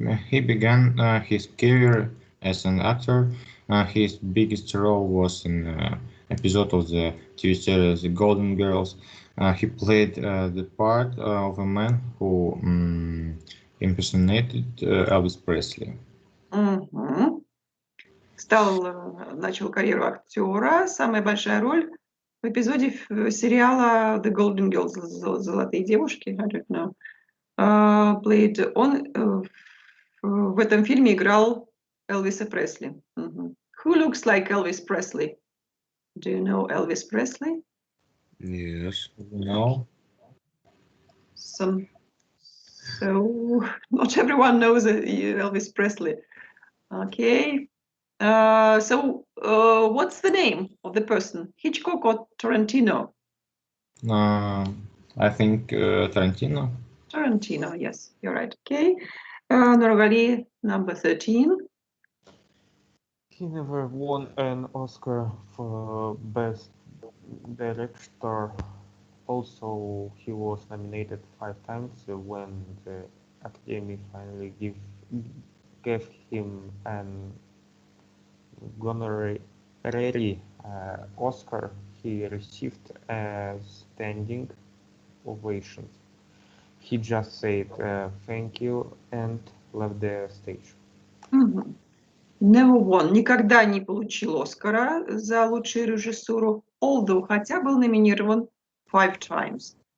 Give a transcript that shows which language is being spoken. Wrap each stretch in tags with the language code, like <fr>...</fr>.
<en>He began his career as an actor. His biggest role was in an episode of the TV series The Golden Girls. He played the part of a man who impersonated Elvis Presley.</en> <ru>Мгм. Начал карьеру актера. Самая большая роль в эпизоде сериала The Golden Girls, Золотые девушки,</ru> <en>I don't know.</en> <ru>Played, он в этом фильме играл Элвиса Пресли. Мгм.</ru> <en>Who looks like Elvis Presley? Do you know Elvis Presley? Yes. No. So not everyone knows Elvis Presley. Okay. What's the name of the person? Hitchcock or Tarantino? I think Tarantino. Tarantino, yes, you're right. Okay. Nurgali, number 13. He never won an Oscar for Best Director. Also, he was nominated 5 times when the Academy finally gave him an honorary Oscar. He received a standing ovation. He just said thank you and left the stage. Мгм. Never won,</en> <ru>никогда не получил Оскара за лучшую режиссуру, although хотя был номинирован 5 times.</ru>